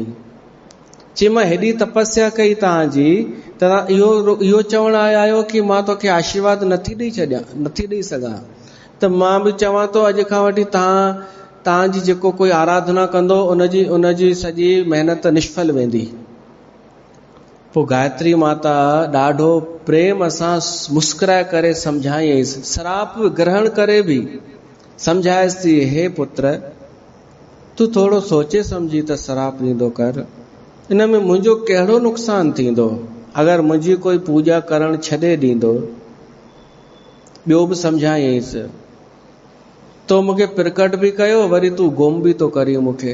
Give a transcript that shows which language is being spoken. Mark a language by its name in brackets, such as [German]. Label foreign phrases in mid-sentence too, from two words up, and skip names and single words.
[Sindhi] चई मां हेॾी तपस्या कई तव्हांजी, त इहो चवण आयो कि मां तोखे आशीर्वाद नथी ॾेई सघां। त मां बि चवां थो, अॼु खां वठी तव्हांजी जेको कोई आराधना कंदो, उनजी सॼी महिनत निष्फल वेंदी। पोइ गायत्री माता ॾाढो प्रेम सां मुस्कुराए करे सम्झायईंसि, श्राप ग्रहण करे बि सम्झायसि थी, हे पुत्र, तूं थोरो सोचे सम्झी त श्राप ॾींदो कर। इन में मुंहिंजो कहिड़ो नुक़सान थींदो अगरि मुंहिंजी कोई पूजा करण छॾे ॾींदो। ॿियो बि सम्झायईंसि, तो मूंखे प्रकट बि कयो, वरी तूं गुम बि तो करी मूंखे।